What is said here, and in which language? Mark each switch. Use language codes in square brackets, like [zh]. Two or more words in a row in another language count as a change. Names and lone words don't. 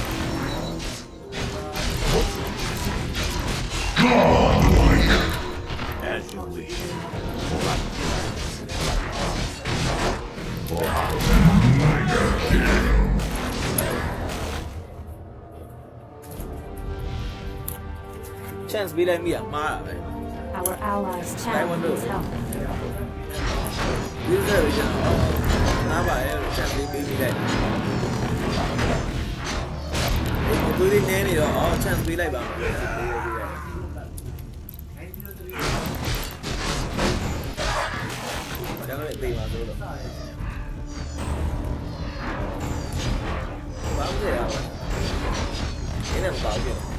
[en] Godlike. As you wish. For my people. For honor. [my] chance ပေးလိုက်မိရမှားတာပဲ [en] Our allies' town needs help. [my] ဒီလိုရအောင်နားပါရဲ့ chance ပေးမိလိုက်ဒီလိုနေနေတော့ chance ပေးလိုက်ပါမယ်ဒါကလည်းပေးပါဆိုတော့ဘာလို့လဲအဲ့ဒါမပါဘူး